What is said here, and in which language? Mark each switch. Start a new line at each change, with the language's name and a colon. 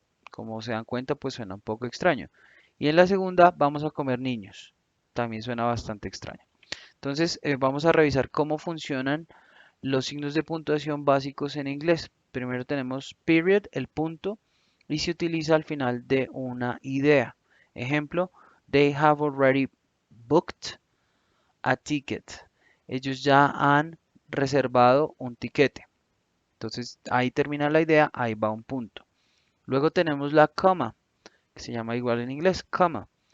Spanish: Como se dan cuenta, pues suena un poco extraño. Y en la segunda, vamos a comer niños. También suena bastante extraño. Entonces, vamos a revisar cómo funcionan los signos de puntuación básicos en inglés. Primero tenemos period, el punto, y se utiliza al final de una idea. Ejemplo,
English: they have already booked a ticket.
Spanish: Ellos ya han reservado un tiquete. Entonces ahí termina la idea, ahí va un punto. Luego tenemos la coma. que se llama igual en inglés, comma.